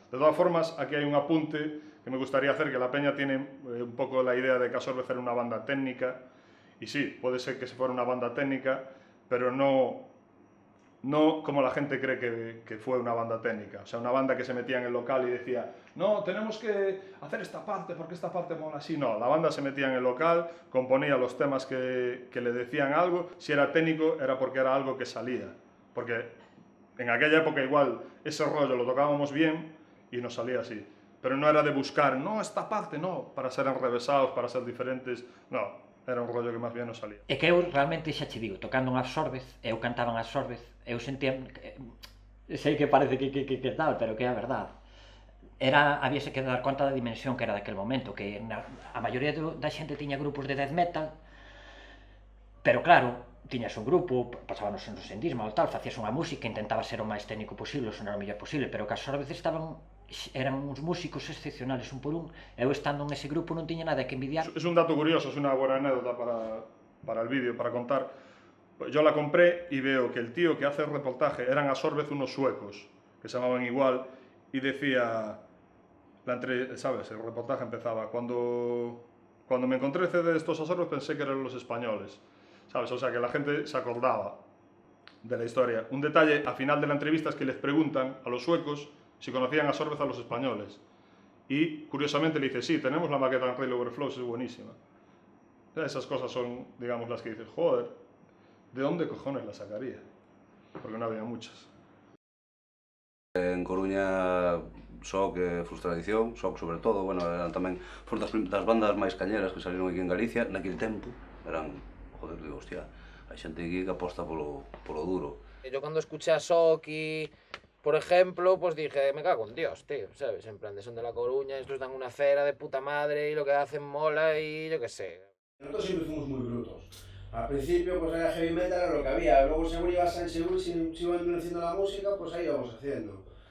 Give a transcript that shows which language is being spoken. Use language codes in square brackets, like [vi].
[es] De todas formas, aquí hay un apunte que me gustaría hacer, que la peña tiene un poco la idea de que Absorbe era una banda técnica, y sí, puede ser que se fuera una banda técnica, pero no como la gente cree que fue una banda técnica. O sea, una banda que se metía en el local y decía, no, tenemos que hacer esta parte porque esta parte mola así. No, la banda se metía en el local, componía los temas que le decían algo. Si era técnico, era porque era algo que salía. Porque en aquella época igual ese rollo lo tocábamos bien y nos salía así. Pero no era de buscar, no, esta parte no, para ser enrevesados, para ser diferentes, no. [gl] Era un rollo que máis bien non salía. É que eu realmente xa che digo, tocando un Absorbed, eu cantaba un Absorbed, eu sentía, sei que parece que tal, pero que é a verdade. Habíase que dar conta da dimensión que era daquel momento, que a maioría da xente tiña grupos de death metal, pero claro, tiñas un grupo, pasábanos en sendismo ou tal, facías unha música, intentaba ser o máis técnico posible, sonar o mellor posible, pero que as Absorbed eran uns músicos excepcionales un por un, eu estando en ese grupo non tiña nada que envidiar. [es] Es un dato curioso, es una buena anécdota para el vídeo, para contar. Yo la compré y veo que el tío que hace el reportaje eran Absorbed unos suecos, que se llamaban igual, y decía, ¿sabes? El reportaje empezaba, cuando me encontré el CD de estos Absorbed pensé que eran los españoles, ¿sabes? O sea, que la gente se acordaba de la historia. Un detalle al final de la entrevista es que les preguntan a los suecos si conocían a Absorbed a los españoles. Y curiosamente le dice, sí, tenemos la maqueta en Rail Overflows, es buenísima. Esas cosas son, digamos, las que dices, joder, ¿de dónde cojones la sacaría? Porque no había muchas. [gl] En Coruña, Sok, Frustradición, Sok sobre todo, bueno, eran tamén das bandas máis cañeras que salieron aquí en Galicia, naquele tempo, eran, joder, digo, hostia, hai xente aquí que aposta polo duro. [es] Yo cuando escuché a Sok y, por ejemplo, pues dije, me cago en Dios, tío, ¿sabes? En plan, son de La Coruña, estos dan una cera de puta madre y lo que hacen mola y yo qué sé. Nosotros siempre fuimos muy brutos. Al principio pues era heavy metal, era lo que había, luego según si iba endureciendo la música, pues ahí íbamos haciendo.